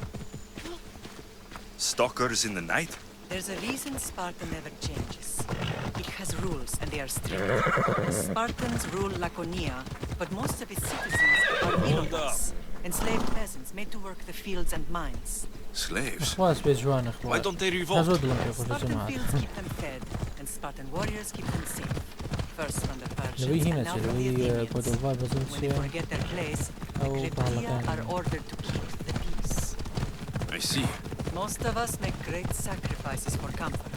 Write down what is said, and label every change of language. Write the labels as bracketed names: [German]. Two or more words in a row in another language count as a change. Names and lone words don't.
[English] Stalkers in the night? There's a reason Sparta never changes. It has rules, and they are strict. The Spartans rule Laconia, but most of its citizens are Minotaurs, enslaved peasants made to work the fields and mines. Slaves? [Central Kurdish] خلاص بێ جوان [English] Why [Central Kurdish] اخوات [English] don't they [Central Kurdish] زۆر [English] revolt? [Central Kurdish] دڵم پێ خۆش [English] Spartan [Central Kurdish] جەماعەت [English] fields keep them fed, and Spartan warriors keep them safe. First from the Persians, [Central Kurdish] لەوەی هینە [English] and now [Central Kurdish] چێ [English] from the [Central Kurdish] لەوەی [English] Athenians. [Central Kurdish] کۆدۆڤار بەزم [English] When they [Central Kurdish] چیە [English] forget their place, the Oh, Cryptia Balkan. are ordered to keep the peace. I see. Most of us make great sacrifices for comfort.